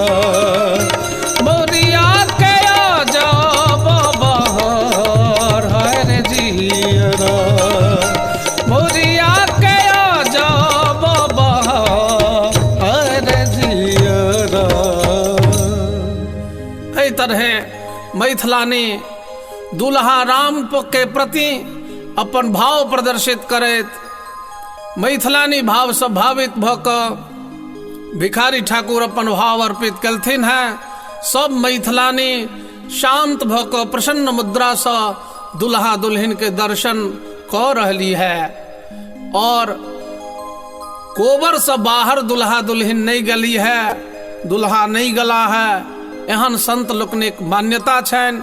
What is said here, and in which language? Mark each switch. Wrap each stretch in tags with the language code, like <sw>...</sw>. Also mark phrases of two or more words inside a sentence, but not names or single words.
<bho>मौरिया के आजा बहार हर जियरा, मौरिया के आजा बहार हर जियरा।</bho> <mai>एहि तरह मैथिलानी दुल्हा राम के प्रति अपन भाव प्रदर्शित करैत मैथिलानी भाव से भावित भ कऽ भिखारी ठाकुर अपन भाव अर्पित केलथिन हैं। सब मैथिलानी शांत भ कऽ प्रसन्न मुद्रा से दुल्हा दुल्हन के दर्शन कऽ रहली है और कोबर से बाहर दुल्हा दुल्हन नहीं गली है, दुल्हा नहीं गला है, एहन संत लोकनिक मान्यता छनि।</mai>